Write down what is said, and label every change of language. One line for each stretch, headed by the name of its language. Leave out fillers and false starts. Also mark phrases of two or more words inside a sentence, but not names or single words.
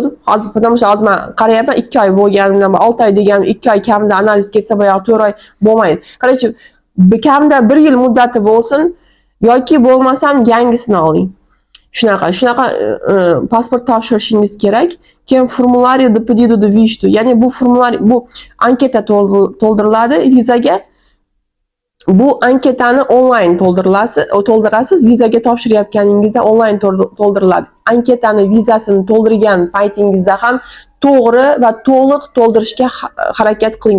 Uzbek: Hozir hozir men qarayapman 2 oy bo'lganidan 6 oy degan 2 oy kamida analiz ketsa boya 4 oy bo'lmaydi. Qaraychi, kamida 1 yil muddati bo'lsin yoki bo'lmasam yangisini oling. Shunaqa pasport topshirishingiz kerak.
Spanish: Keyin formulario de pedido de visto,
Uzbek: ya'ni bu anketa to'ldiriladi vizaga. Bu anketani onlayn to'ldirasiz, vizaga topshirayotganingizda onlayn to'ldiriladi. Anketani vizasini to'ldirgan paytingizda ham to'g'ri va to'liq to'ldirishga harakat qiling.